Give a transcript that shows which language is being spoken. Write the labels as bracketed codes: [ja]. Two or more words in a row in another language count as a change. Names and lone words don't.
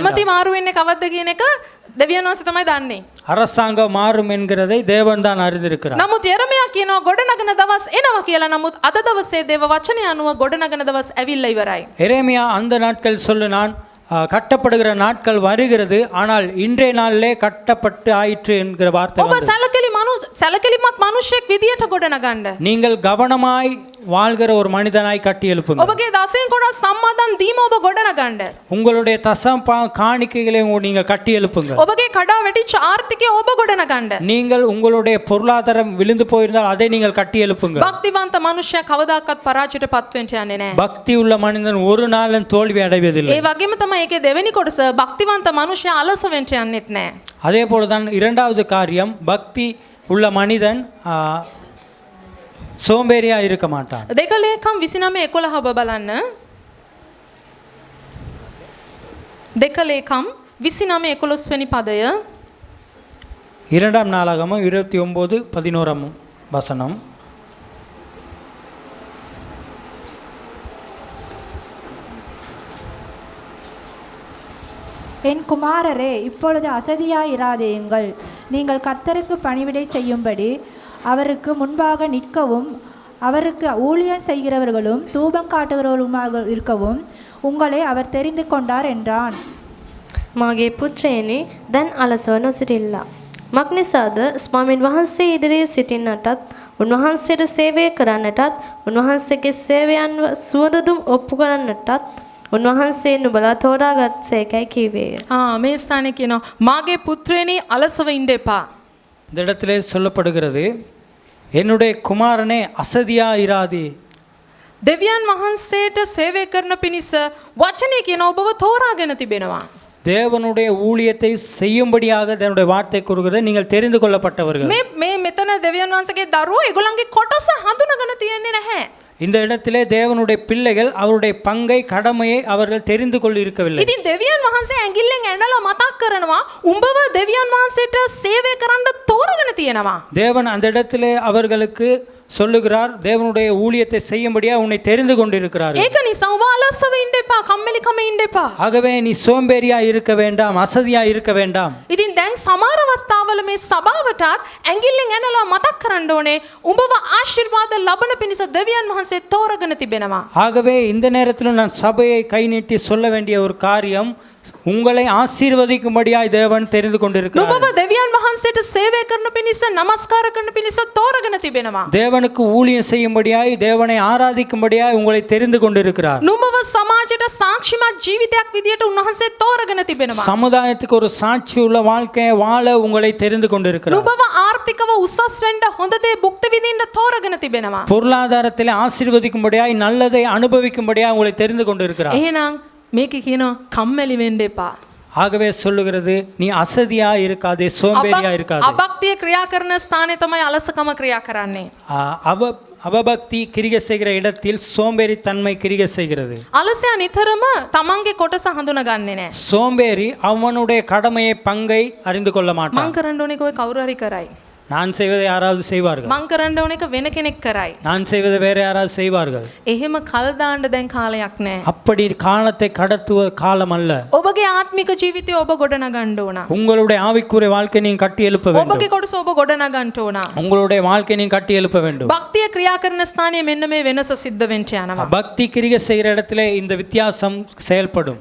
[si] ඇමති මාරු වෙන්නේ කවද්ද කියන එක දෙවියන් වහන්සේ තමයි දන්නේ. [ta] அரசாங்கம் மாறும் என்கிறதை தேவன் தான் அறிந்திருக்கிறார். [si] නමුත් යෙරමියා කියනවා ගොඩනගන දවස් එනවා කියලා. නමුත් අද දවසේ දේව වචනය අනුව ගොඩනගන දවස් ඇවිල්ලා ඉවරයි. [ta] எரேமியா அந்த நாட்கள் சொல்லினான், கட்டப்படுகிற நாட்கள் வருகிறது, ஆனால் இன்றைய நாளிலே கட்டப்பட்டு ஆயிற்று என்கிற வார்த்தை ඔබ வந்தது. [si] සැලකිලිමත් මිනිසෙක් විදියට ගොඩනගන්න. [ta] நீங்கள் கவனமாய் வாழ்கிற ஒரு மனிதனாய் கட்டி எழுப்புங்கள். [si] ඔබගේ දසෙන් කොට සම්මාදන් දීම ඔබ ගොඩනගන්න. [ta] உங்களுடைய காணிக்கைகளை நீங்கள் கட்டி எழுப்புங்கள். [si] ඔබගේ කඩා වැටිච්ච ආර්ථිකය ඔබ ගොඩනගන්න. [ta] நீங்கள் உங்களுடைய பொருளாதாரம் விழுந்து போயிருந்தால் அதை நீங்கள் கட்டி எழுப்புங்கள். [si] භක්තිවන්ත මිනිසයා කවදාකවත් පරාජයට පත් වෙන්න යන්නේ නැහැ. [ta] பக்தி உள்ள மனிதன் ஒரு நாளும் தோல்வி அடைவதில்லை. [si] ඒ වගේම තමයි ඒකේ දෙවෙනි කොටස භක්තිවන්ත මිනිසයා අලස වෙන්න යන්නෙත් නැහැ. [ta] அதே போலதான் இரண்டாவது காரியம், பக்தி உள்ள மனிதன் சோம்பேறியா இருக்க மாட்டான். [si] දෙක ලේකම් 29:11 ඔබ බලන්න. දෙක ලේකම් 29:11 වෙනි පදය. [ta] இரண்டாம் நாளாகமம் 29:11 வசனம். என் குமாரரே, இப்பொழுது அசதியாயிராதேயுங்கள். நீங்கள் கர்த்தருக்கு பணிவிடை செய்யும்படி அவருக்கு முன்பாக நிற்கவும் அவருக்கு ஊழியம் செய்கிறவர்களும் தூபம் காட்டுகிறவர்களுமாக இருக்கவும் உங்களை அவர் தெரிந்து கொண்டார் என்றான். [si] මාගේ පුත්‍රයනි, දැන් අලසව නොසිටිල්ලා. මක්නිසාද ස්වාමින් වහන්සේ ඉදිරියේ සිටින්නටත් උන්වහන්සේට සේවය කරන්නටත් උන්වහන්සේගේ සේවයන්ව සුවඳදුම් ඔප්පු කරන්නටත් උන්වහන්සේ නුඹලා තෝරාගත් සේකයි කීවේය. මේ ස්ථානයේ කියනවා මාගේ පුත්‍රයනි අලසව ඉන්න එපා. [ta] இந்த இடத்திலே சொல்லப்படுகிறது, என்னுடைய குமாரனே அசதியா இராதே. [si] දෙවියන් වහන්සේට සේවය කරන පිණිස වචනේ කියන ඔබව තෝරාගෙන තිබෙනවා. [ta] தேவனுடைய ஊழியத்தை செய்யும்படியாக தேவனுடைய வார்த்தை கூறுகிறது, நீங்கள் தெரிந்து கொள்ளப்பட்டவர்கள். [si] මේ මෙතන දෙවියන් වහන්සේගේ දරුවෝ ඒගොල්ලන්ගේ කොටස හඳුනාගෙන තියන්නේ නැහැ. [ta] இந்த இடத்திலே தேவனுடைய பிள்ளைகள் அவருடைய பங்கை கடமையை அவர்கள் தெரிந்து கொள்ள இருக்கவில்லை. [si] ඉතින් දෙවියන් වහන්සේ ඇඟිල්ලෙන් ඇනලා මතක් කරනවා උඹව දෙවියන් වහන්සේට සේවය කරන්න තෝරගෙන තියෙනවා. [ta] தேவன் அந்த இடத்திலே அவர்களுக்கு சொல்லுகிறார், தேவனுடைய ஊழியத்தை செய்யும்படியாக உன்னை தெரிந்து கொண்டிருக்கிறார்கள். [si] ඒක නිසා ඔබ අලසව ඉන්න එපා, කම්මැලිකම ඉන්න එපා. [ta] ஆகவே நீ சோம்பேறியா இருக்க வேண்டாம், அசதியா இருக்க வேண்டாம். [si] ඉතින් දැන් සමහර අවස්ථාවල මේ සභාවටත් ඇඟිල්ලෙන් ඇනලා මතක් කරන්න ඕනේ උඹව ආශිර්වාද ලබන පිණිස දෙවියන් වහන්සේ තෝරගෙන තිබෙනවා. [ta] ஆகவே இந்த நேரத்தில் நான் சபையை கை நீட்டி சொல்ல வேண்டிய ஒரு காரியம், உங்களை ஆசீர்வதிக்கும்படியாய் தேவன் தெரிந்து கொண்டிருக்கிறார். [si] නුඹව දෙවියන් වහන්සේට සේවය කරන පිණිස නමස්කාර කරන පිණිස තෝරගෙන තිබෙනවා. [ta] தேவனுக்கு ஊழியம் செய்யும்படியாய், தேவனை ஆராதிக்கும்படியாய் உங்களை தெரிந்து கொண்டிருக்கிறார். [si] නුඹව සමාජයට සාක්ෂිමත් ජීවිතයක් විදියට උන්වහන්සේ තෝරගෙන තිබෙනවා. [ta] சமுதாயத்துக்கு ஒரு சாட்சி உள்ள வாழ்க்கையை வாழ உங்களை தெரிந்து கொண்டிருக்கிறார். [si] නුඹව ආර්ථිකව උසස් වෙන්න හොඳ දේ භුක්ති විඳින්න තෝරගෙන තිබෙනවා. [ta] பொருளாதாரத்திலே ஆசீர்வதிக்கும்படியாய், நல்லதை அனுபவிக்கும்படியாய் உங்களை தெரிந்து கொண்டிருக்கிறார். [si] එහෙනම් මේක කියනවා කම්මැලි වෙන්න එපා. [ta] ஆகவே சொல்லுகிறது, நீ அசதியா இருக்காதே, சோம்பேறியா இருக்காதே. [si] අභක්තිය ක්‍රියා කරන ස්ථානයේ තමයි අලසකම ක්‍රියා කරන්නේ. [ta] அவபக்தி கிரியை செய்கிற இடத்தில் சோம்பேறித்தன்மை கிரியை செய்கிறது. [si] අලසයා නිතරම තමන්ගේ කොටස හඳුනගන්නේ නැහැ. [ta] சோம்பேறி அவனுடைய கடமையை, பங்கை அறிந்து கொள்ள மாட்டான். [si] මං කරන්න ඕනේ කොයි කවුරු හරි කරයි. [ta] நான் செய்வதை யாராவது செய்வார்கள், [si] මං කරන්න ඕනේ එක වෙන කෙනෙක් කරයි. [ta] நான் செய்வதை வேற யாராவது செய்வார்கள். [si] එහෙම කල් දාන්න දැන් කාලයක් නැහැ. [ta] அப்படி காலத்தை கடத்துவ காலம் அல்ல. [si] ඔබගේ ආත්මික ජීවිතය ඔබ ගොඩනගන්න ඕන. [ta] உங்களுடைய ஆவிக்குரிய வாழ்க்கை நீங்க கட்டி எழுப்ப வேண்டும். [si] ඔබගේ කොටස ඔබ ගොඩනගන්න ඕන. [ta] உங்களுடைய வாழ்க்கை நீங்க கட்டி எழுப்ப வேண்டும். [si] භක්තිය ක්‍රියා කරන ස්ථානයේ මෙන්න මේ වෙනස සිද්ධ වෙන්න යනවා. [ta] பக்தி கிரியை செய்கிற இடத்துல இந்த வித்தியாசம் செயல்படும்.